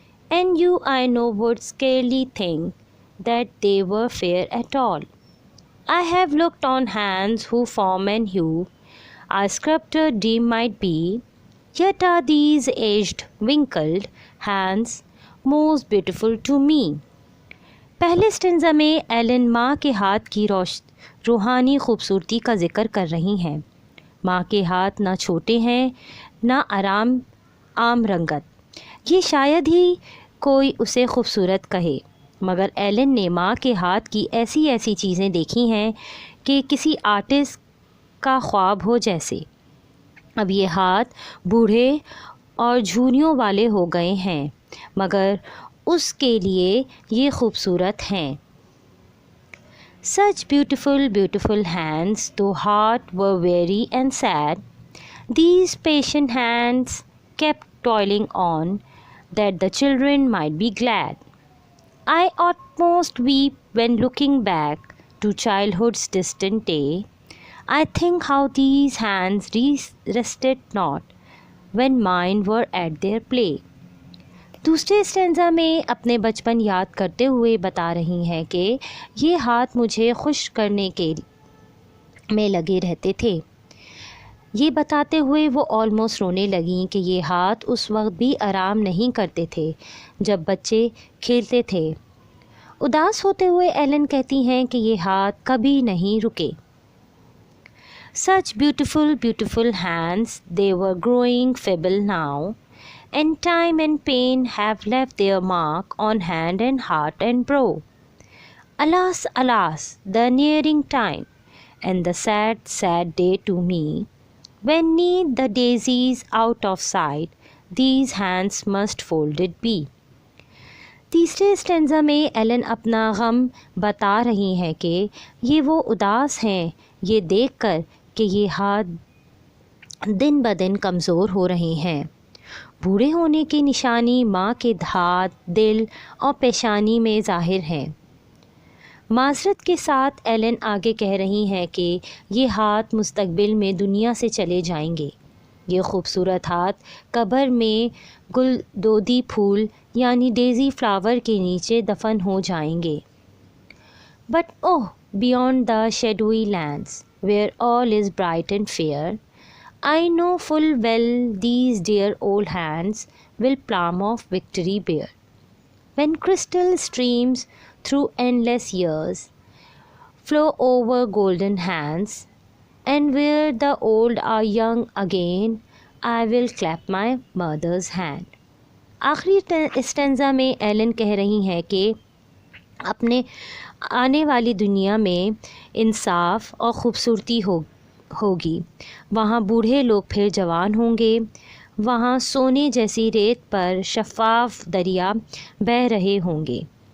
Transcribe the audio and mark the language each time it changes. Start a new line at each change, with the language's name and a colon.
English: And you, I know, would scarcely think that they were fair at all. I have looked on hands whose form and hue a sculptor dream might be, yet are these aged, wrinkled hands most beautiful to me.
Hindi: पहले stanza में Elon माँ के हाथ की रूहानी खूबसूरती का जिक्र कर रही हैं। माँ के हाथ ना छोटे हैं ना आम रंगत। ये शायद ही कोई उसे खूबसूरत कहे, मगर एलन ने माँ के हाथ की ऐसी ऐसी चीज़ें देखी हैं कि किसी आर्टिस्ट का ख्वाब हो जैसे। अब ये हाथ बूढ़े और झुर्रियों वाले हो गए हैं, मगर उसके लिए ये खूबसूरत हैं।
English: Such beautiful, beautiful hands, though heart were weary and sad, these patient hands kept toiling on, that the children might be glad. I almost weep when looking back to childhood's distant day. I think how these hands rested not when mine were at their play.
Hindi: दूसरे stanza में अपने बचपन याद करते हुए बता रही हैं कि ये हाथ मुझे खुश करने के में लगे रहते थे। ये बताते हुए वो ऑलमोस्ट रोने लगीं कि ये हाथ उस वक्त भी आराम नहीं करते थे जब बच्चे खेलते थे। उदास होते हुए एलन कहती हैं कि ये हाथ कभी नहीं रुके।
English: Such beautiful, beautiful hands, they were growing feeble now, and time and pain have left their mark on hand and heart and brow. Alas, alas, the nearing time, and the sad, sad day to me, when neath the daisies out of sight, these hands must folded be.
Hindi: तीसरे stanza में Elon अपना गम बता रही हैं कि ये वो उदास हैं ये देखकर कि ये हाथ दिन ब दिन कमज़ोर हो रहे हैं। बूढ़े होने की निशानी माँ के हाथ, दिल और पेशानी में ज़ाहिर है। माज़रत के साथ एलन आगे कह रही हैं कि ये हाथ मुस्तकबिल में दुनिया से चले जाएंगे। ये खूबसूरत हाथ कब्र में गुलदोदी फूल यानी डेज़ी फ्लावर के नीचे दफन हो जाएंगे।
English: But oh, beyond the shadowy lands where all is bright and fair, I know full well these dear old hands will palm of victory bear. When crystal streams through endless years flow over golden hands, and where the old are young again, I will clap my mother's hand.
Hindi: आखिरी stanza में Elon कह रही हैं कि अपने आने वाली दुनिया में इंसाफ और ख़ूबसूरती होगी। वहाँ बूढ़े लोग फिर जवान होंगे। वहाँ सोने जैसी रेत पर शफ़ाफ दरिया बह रहे होंगे।